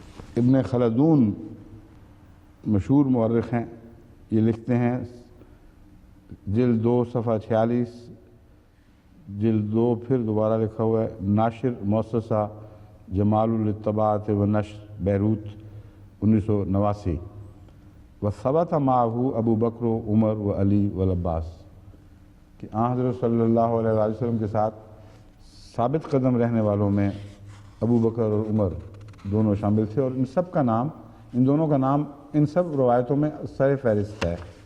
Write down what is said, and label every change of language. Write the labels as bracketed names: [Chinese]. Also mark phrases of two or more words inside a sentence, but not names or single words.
[Urdu] ابن خلدون مشہور مورخ ہیں، یہ لکھتے ہیں جلد 2 صفحہ 46، جلد 2 پھر دوبارہ لکھا ہوا ہے، ناشر مؤسسہ جمال الطباعت و نشر بیروت 1989، [Arabic] وثبت معه ابو بکر و عمر و علی والعباس، [Urdu] کہ حضرت صلی اللہ علیہ وسلم کے ساتھ ثابت قدم رہنے والوں میں ابو بکر اور عمر دونوں شامل تھے، اور ان سب کا نام، ان دونوں کا نام ان سب روایتوں میں سر فہرست ہے۔